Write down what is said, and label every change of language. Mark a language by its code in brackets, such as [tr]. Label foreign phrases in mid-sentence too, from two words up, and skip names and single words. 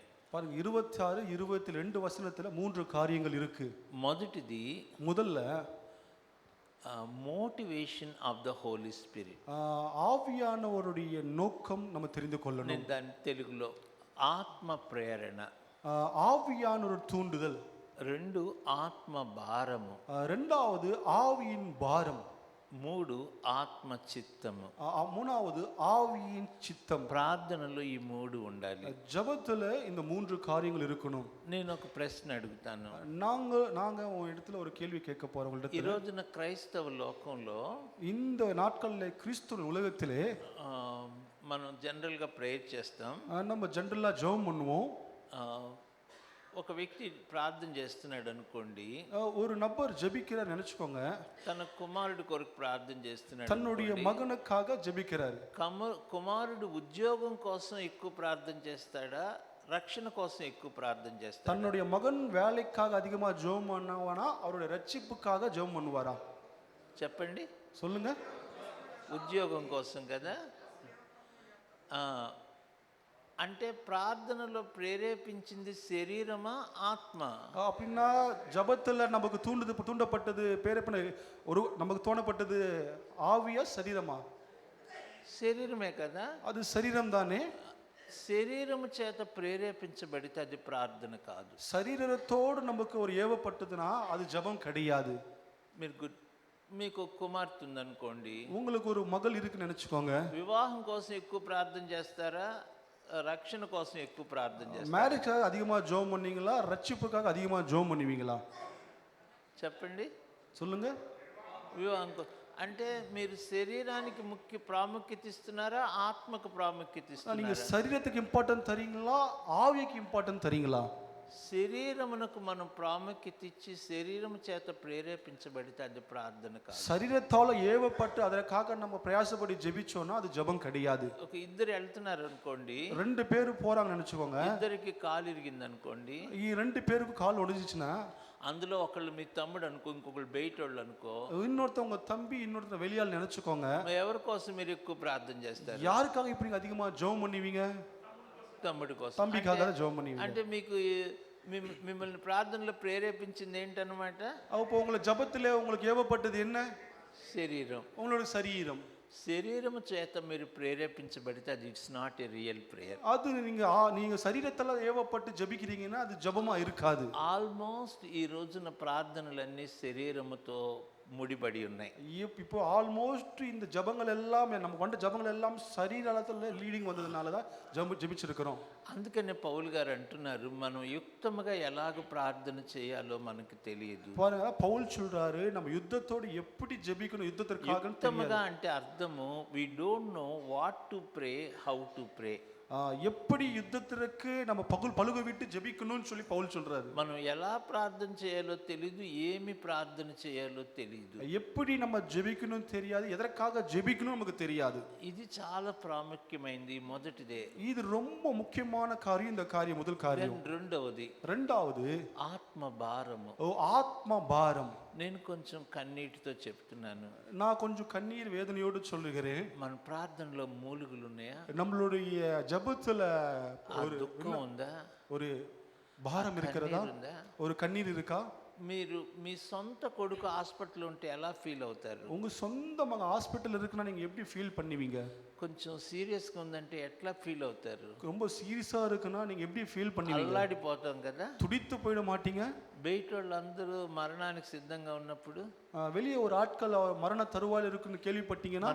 [ta] பாருங்க 26, 22 வசனத்துல 3 காரியங்கள் இருக்கு. [te] మొదటిది [ta] முதல்ல [en] motivation of the holy spirit. [ta] ஆவியானவருடைய நோக்கம் நம்ம தெரிந்து கொள்ளணும். [te] నేను దాని తెలుగులో ఆత్మ ప్రేరణ. [ta] ஆவியானவர் தூண்டுதல். [te] 2 ఆత్మ భారము. [ta] இரண்டாவது ஆவியின் பாரம். [te] 3 ఆత్మ చిత్తము. [ta] மூணாவது ஆவியின் சித்தம். [te] ప్రార్థనలో ఈ 3 ఉండాలి. [ta] ஜெபத்துல இந்த 3 காரியங்கள் இருக்கணும். [te] నేను ఒక ప్రశ్న అడుగుతాను. [ta] நாங்க ஒரு இடத்துல ஒரு கேள்வி கேட்க போறோம் உங்களிடத்துல. [te] ఈ రోజున క్రైస్తవ లోకంలో, [ta] இந்த நாட்களிலே கிறிஸ்துவின் உலகத்திலே [te] మనం జనరల్ గా ప్రేయర్ చేస్తాం. [ta] நம்ம ஜெனரலா ஜெபம் பண்ணுவோம். [te] ఒక వ్యక్తి ప్రార్థన చేస్తున్నాడు అనుకోండి. [ta] ஒரு நபர் ஜெபிக்கிறார் நினைச்சுக்கோங்க. [te] తన కుమారుడి కొరకు ప్రార్థన చేస్తున్నాడు. [ta] தன்னுடைய மகனுக்காக ஜெபிக்கிறார். [te] కుమారుడు ఉద్యోగం కోసం ఎక్కువ ప్రార్థన చేస్తాడా, రక్షణ కోసం ఎక్కువ ప్రార్థన చేస్తాడా? [ta] தன்னுடைய மகன் வேலைக்காக அதிகமா ஜெபம் பண்ணுவானா, அவருடைய ரட்சிப்புக்காக ஜெபம் பண்ணுவாரா? [te] చెప్పండి, [ta] சொல்லுங்க. [te] ఉద్యోగం కోసం కదా. అంటే ప్రార్థనలో ప్రేరేపించింది శరీరమా, ఆత్మ? [ta] அப்படின்னா ஜபத்துல நமக்கு தூண்டப்பட்டது பேரப்பன ஒரு நமக்கு தோணப்பட்டது ஆவியா சரீரமா? [te] శరీరమే కదా. [ta] அது சரீரம் தானே. [te] శరీరము చేత ప్రేరేపించబడితే అది ప్రార్థన కాదు. [ta] சரீரத்தோடு நமக்கு ஒரு ஏவப்பட்டதுன்னா அது ஜபம் கிடையாது. [te] మీకు కుమార్తె ఉందనుకోండి, [ta] உங்களுக்கு ஒரு மகள் இருக்குன்னு நினைச்சுக்கோங்க. [te] వివాహం కోసం ఎక్కువ ప్రార్థన చేస్తారా, రక్షణ కోసం ఎక్కువ ప్రార్థన చేస్తారా? [ta] மேரேஜ்க்காக அதிகமா ஜெபம் பண்ணீங்களா, ரட்சிப்புக்காக அதிகமா ஜெபம் பண்ணுவீங்களா? [te] చెప్పండి, [ta] சொல்லுங்க. [te] వివాహం అంటే మీరు శరీరానికి ముఖ్య ప్రాముఖ్యత ఇస్తున్నారా, ఆత్మకు ప్రాముఖ్యత ఇస్తున్నారా? [ta] நீங்க சரீரத்துக்கு இம்பார்ட்டன்ட் தரீங்களா, ஆவிக்கு இம்பார்ட்டன்ட் தரீங்களா? [te] శరీరమునకు మనం ప్రాముఖ్యత ఇచ్చి శరీరము చేత ప్రేరేపించబడితే అది ప్రార్థన కాదు. [ta] శరీరத்தால ஏவப்பட்டு அதற்காக நம்ம பிரயாசப்படி ஜெபிச்சோம்னா அது ஜெபம் கிடையாது. [te] ఒక ఇద్దరు వెళ్తున్నారు అనుకోండి, [ta] 2 பேர் போறாங்க நினைச்சுக்கோங்க. [te] ఇద్దరికి కాలు ఇరిగింది అనుకోండి. [ta] ఈ 2 பேருக்கு கால் ஒடிஞ்சிச்சுனா [te] అందులో ఒకళ్ళు మీ తమ్ముడు అనుకో, ఇంకొకళ్ళు బయట వాళ్ళు అనుకో, [ta] இன்னொருத்தவங்க தம்பி, இன்னொருத்தர் வெளியாள் நினைச்சுக்கோங்க. [te] ఎవరి కోసం మీరు ఎక్కువ ప్రార్థన చేస్తారు? [ta] யாருக்காக இப்படி அதிகமா ஜெபம் பண்ணுவீங்க? [te] తమ్ముడి కోసం, [ta] தம்பிக்காக தான் ஜெபம் பண்ணுவீங்க. [te] అంటే మీకు మిమ్మల్ని ప్రార్థనలో ప్రేరేపించింది ఏంటన్నమాట? [ta] அப்போ உங்களை ஜெபத்திலே உங்களுக்கு ஏவப்பட்டது என்ன? [te] శరీరం. [ta] உங்களோட சரீரம். [te] శరీరము చేత మీరు ప్రేరేపించబడితే అది [en] it's not a real prayer. [ta] அது நீங்க சரீரத்தால ஏவப்பட்டு ஜெபிக்கிறீங்கன்னா அது ஜெபமா இருக்காது. [te] ఆల్మోస్ట్ ఈ రోజున ప్రార్థనలన్నీ శరీరముతో ముడిపడి ఉన్నాయి. [ta] இப்போ ஆல்மோஸ்ட் இந்த ஜெபங்கள் எல்லாம் நம்ம கொண்ட ஜெபங்கள் எல்லாம் சரீரத்துல லீடிங் வந்ததனால தான் ஜெபிச்சிருக்கிறோம். [te] అందుకనే పౌలు గారు అంటున్నారు, మనం యుక్తముగా ఎలాగ ప్రార్థన చేయాలో మనకు తెలియదు. [ta] பாருங்க, பவுல் சொல்றாரு நம்ம யுத்தத்தோடு எப்படி ஜெபிக்கணும், யுத்தத்திற்காக [te] యుక్తముగా అంటే అర్థము, [en] we don't know what to pray, how to pray. [ta] எப்படி யுத்தத்திற்கு நம்ம பழுக விட்டு ஜெபிக்கணும்னு சொல்லி பவுல் சொல்றாரு. [te] మనం ఎలా ప్రార్థన చేయాలో తెలియదు, ఏమి ప్రార్థన చేయాలో తెలియదు. [ta] எப்படி நம்ம ஜெபிக்கணும் தெரியாது, எதற்காக ஜெபிக்கணும் நமக்கு தெரியாது. [te] ఇది చాలా ప్రాముఖ్యమైనది. మొదటిదే, [ta] இது ரொம்ப முக்கியமான காரியம். இந்த காரியம் முதல் காரியம். [te] రెండవది [ta] ரெண்டாவது [te] ఆత్మ భారము. [ta] ஆத்ம பாரம். [te] నేను కొంచెం కన్నీటితో చెప్తున్నాను. [ta] நான் கொஞ்சம் கண்ணீர் வேதனையோடு சொல்லுகிறேன். [te] మన ప్రార్థనలో మూలుగులు ఉన్నాయా? [ta] நம்மளுடைய ஜெபத்துல ஒரு [te] దుఃఖం ఉందా? [ta] ஒரு பாரம் இருக்கிறதா? ஒரு கண்ணீர் இருக்கா? [te] మీరు మీ సొంత కొడుకు హాస్పిటల్ ఉంటే ఎలా ఫీల్ అవుతారు? [ta] உங்க சொந்த மகன் ஹாஸ்பிட்டல் இருக்குன்னா நீங்க எப்படி ஃபீல் பண்ணுவீங்க? [te] కొంచెం సీరియస్గా ఉందంటే ఎట్లా ఫీల్ అవుతారు? [ta] ரொம்ப சீரியஸா இருக்குன்னா நீங்க எப்படி ஃபீல் பண்ணுவீங்க? [te] అల్లాడిపోతాం కదా. [ta] துடித்து போயிட மாட்டீங்க? [te] బయట వాళ్ళందరూ మరణానికి సిద్ధంగా ఉన్నప్పుడు [ta] வெளியே ஒரு ஆட்கள் மரண தருவாயில் இருக்குன்னு கேள்விப்பட்டீங்கன்னா